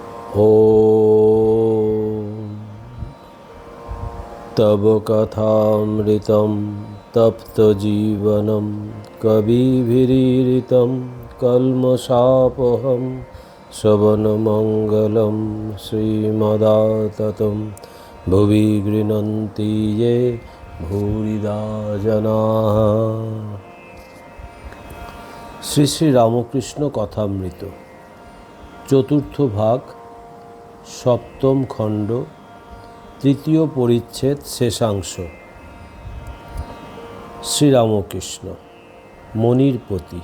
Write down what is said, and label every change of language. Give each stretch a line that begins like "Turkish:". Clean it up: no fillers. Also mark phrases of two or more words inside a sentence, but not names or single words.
Sanskrit: ॐ तव कथामृतं तप्तजीवनं कविभिरीरितं कल्मषापहं श्रवणमङ्गलं श्रीमदाततं भुवि गृह्णन्ति ये भूरिदा जनाः।
Bangla: শ্রী শ্রী রামকৃষ্ণ কথামৃত চতুর্থ ভাগ সপ্তম খণ্ড তৃতীয় পরিচ্ছেদ শেষাংশ। শ্রীরামকৃষ্ণ মনির প্রতি।